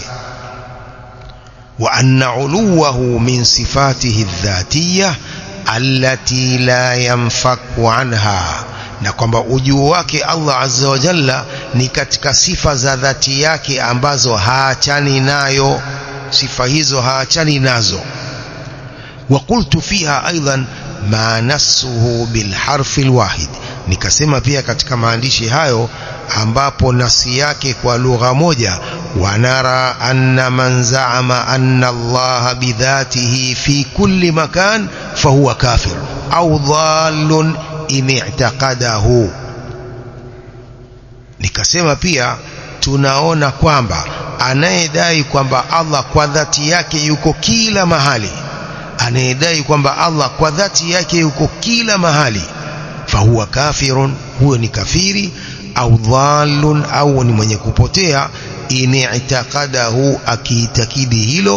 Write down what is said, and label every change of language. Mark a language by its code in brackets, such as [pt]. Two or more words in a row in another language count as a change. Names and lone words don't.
[ar] وأن علوه من صفاته الذاتية التي لا ينفك عنها, [sw] na kwamba ujuu wake Allah [ar] عز وجل [sw] ni katika sifa za dhati yake ambazo haachani nayo, sifa hizo haachani nazo. [ar] وقلت فيها أيضا ما نصه بالحرف الواحد, [sw] nikasema pia katika maandishi hayo ambapo nasi yake kwa lugha moja, [ar] ونرى أن من زعم أن الله بذاته في كل مكان فهو كافر أو ضال إن اعتقده. [sw] Nikasema pia tunaona kwamba anayedai kwamba Allah kwa dhati yake yuko kila mahali, anayedai kwamba Allah kwa dhati yake yuko kila mahali, [ar] فهو كافر, [sw] huyo ni kafiri, [ar] أو ضال, [sw] au ni mwenye kupotea, [ar] إن اعتقده, [sw] akiitakidi hilo.